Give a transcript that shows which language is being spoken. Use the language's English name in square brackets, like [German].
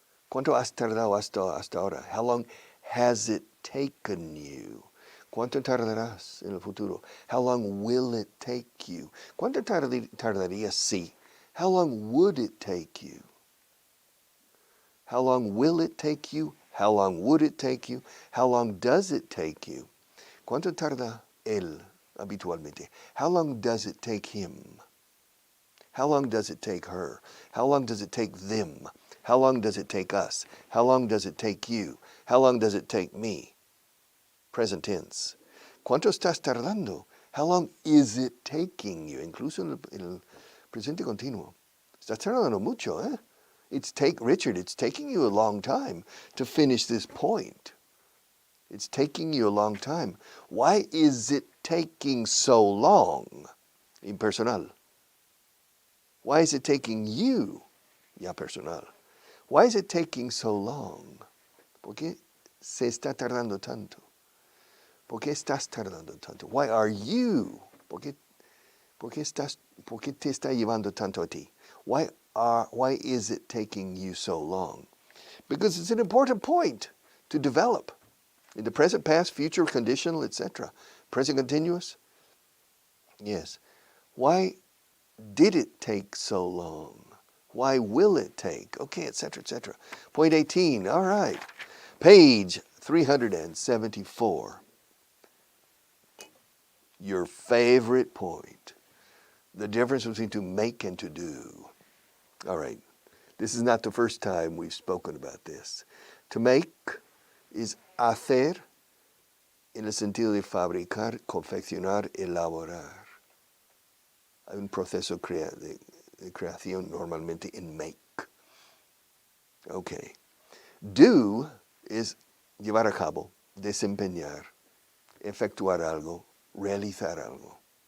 [Spanish] ¿Cuánto has tardado hasta ahora? [English] How long has it taken you? [Spanish] ¿Cuánto tardarás en el futuro? [English] How long will it take you? [Spanish] ¿Cuánto tardarías si? [English] How long would it take you? How long will it take you? How long would it take you? How long does it take you? [Spanish] ¿Cuánto tarda él habitualmente? [English] How long does it take him? How long does it take her? How long does it take them? How long does it take us? How long does it take you? How long does it take me? Present tense. [Spanish] ¿Cuánto estás tardando? [English] How long is it taking you? [Spanish] Incluso en el presente continuo. Estás tardando mucho, eh? [English] Richard, it's taking you a long time to finish this point. It's taking you a long time. Why is it taking so long? Impersonal. Why is it taking you? [Spanish] Ya personal. [English] Why is it taking so long? [Spanish] ¿Por qué se está tardando tanto? ¿Por qué estás tardando tanto? [English] Why are you? [Spanish] ¿Por qué te está llevando tanto a ti? [English] Why is it taking you so long? Because it's an important point to develop. In the present, past, future, conditional, etc. Present continuous? Yes. Why did it take so long? Why will it take? Okay, etc., etc. Point 18, all right. Page 374. Your favorite point. The difference between to make and to do. All right. This is not the first time we've spoken about this. To make is [Spanish] hacer en el sentido de fabricar, confeccionar, elaborar. Hay un proceso de creación normalmente en make. Okay. [English] Do is [Spanish] llevar a cabo, desempeñar, efectuar algo, realizar algo.